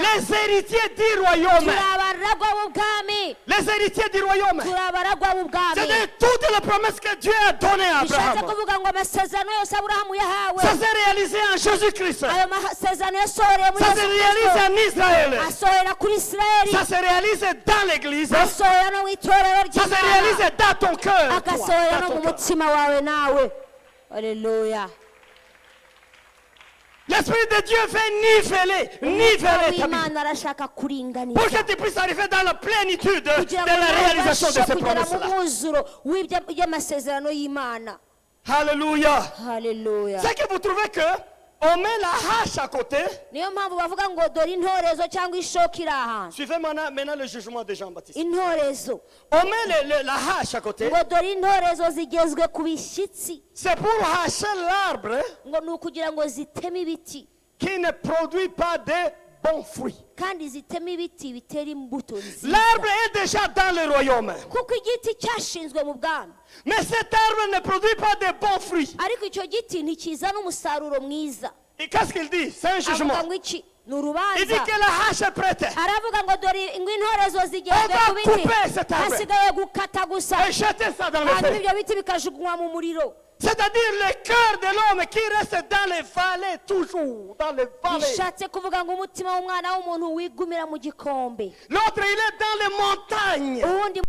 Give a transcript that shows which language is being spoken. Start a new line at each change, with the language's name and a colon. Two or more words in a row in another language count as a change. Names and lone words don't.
French: les héritiers du royaume.
Kinyarwanda: turi abaragwa b'ubwami
French: Les héritiers du royaume.
Kinyarwanda: turi abaragwa b'ubwami
French: C'est de toutes les promesses que Dieu a données à
Kinyarwanda: bishatse
French: Abraham.
Kinyarwanda: kuvuga ngo amasezerano yose aburahamu yahawe
French: Ça s'est réalisé en Jésus-Christ.
Kinyarwanda: ayo masezerano yasohoreye muri
French: Ça se
Kinyarwanda: yesu
French: réalise
Kinyarwanda: kristo
French: en Israël.
Kinyarwanda: asohora kuri isirayeli
French: Ça se réalise dans l'église. Ça
Kinyarwanda: asohora no mu itorero
French: se
Kinyarwanda: ry'imana
French: réalise dans ton cœur.
Kinyarwanda: agasohora no
French: Dans
Kinyarwanda: mu
French: ton cœur.
Kinyarwanda: mutima wawe nawe haleluya
French: L'Esprit de Dieu veut niveler ta vie.
Kinyarwanda: w'imana arashaka kuringaniza
French: Pour que tu puisses arriver dans la plénitude de
Kinyarwanda: kugira ngo
French: la
Kinyarwanda: nawe
French: réalisation de
Kinyarwanda: ubashe
French: ces
Kinyarwanda: kugera mu
French: promesses-là.
Kinyarwanda: mwuzuro w'amasezerano y'imana
French: Alléluia.
Kinyarwanda: haleluya
French: C'est que vous trouvez que on met la hache à côté.
Kinyarwanda: niyo mpamvu bavuga ngo dore intorezo cyangwa ishoka iri ahantu
French: Suivez maintenant le jugement de Jean-Baptiste.
Kinyarwanda: intorezo
French: On met la hache à côté.
Kinyarwanda: ngo dore intorezo zigezwe ku bishyitsi
French: C'est pour hacher l'arbre
Kinyarwanda: ngo ni ukugira ngo ziteme ibiti
French: qui ne produit pas de bons fruits.
Kinyarwanda: kandi ziteme ibiti bitera imbuto nziza
French: L'arbre est déjà dans le royaume.
Kinyarwanda: kuko igiti cyashinzwe mu bwami
French: Mais cet arbre ne produit pas de bons fruits.
Kinyarwanda: ariko icyo giti ntikizana umusaruro mwiza
French: Et qu'est-ce qu'il dit? C'est un jugement.
Kinyarwanda: avuga ngo iki ni
French: Il
Kinyarwanda: urubanza
French: dit que la hache est prête.
Kinyarwanda: aravuga ngo dore ngo intorezo zigezwe
French: On va
Kinyarwanda: ku biti
French: couper cet arbre.
Kinyarwanda: hasigaye gukata gusa
French: Et jeter ça dans le
Kinyarwanda: hanyuma
French: feu.
Kinyarwanda: ibyo biti bikajugunywa mu muriro
French: C'est-à-dire le cœur de l'homme qui reste dans les vallées, toujours dans les vallées.
Kinyarwanda: bishatse kuvuga ngo umutima w'umwana w'umuntu wigumira mu gikombe
French: L'autre, il est dans les montagnes.
Kinyarwanda: uwundi